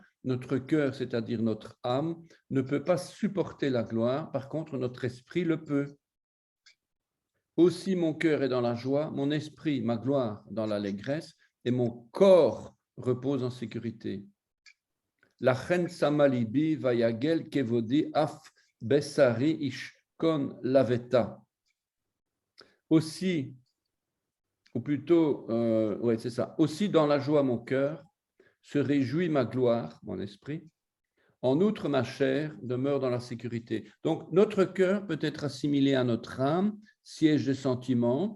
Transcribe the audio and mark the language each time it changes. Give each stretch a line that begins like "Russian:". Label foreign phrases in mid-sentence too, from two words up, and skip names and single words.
French: Notre cœur, c'est-à-dire notre âme, ne peut pas supporter la gloire. Par contre, notre esprit le peut. Aussi, mon cœur est dans la joie, mon esprit, ma gloire, dans l'allégresse, et mon corps repose en sécurité.
Hebrew: לכן שמח לבי ויגל כבודי אף בשרי ישכן לבטח.
French: Aussi, ou plutôt, c'est ça. Aussi, dans la joie, mon cœur se réjouit ma gloire, mon esprit. En outre, ma chair demeure dans la sécurité. Donc, notre cœur peut être assimilé à notre âme, siège des sentiments.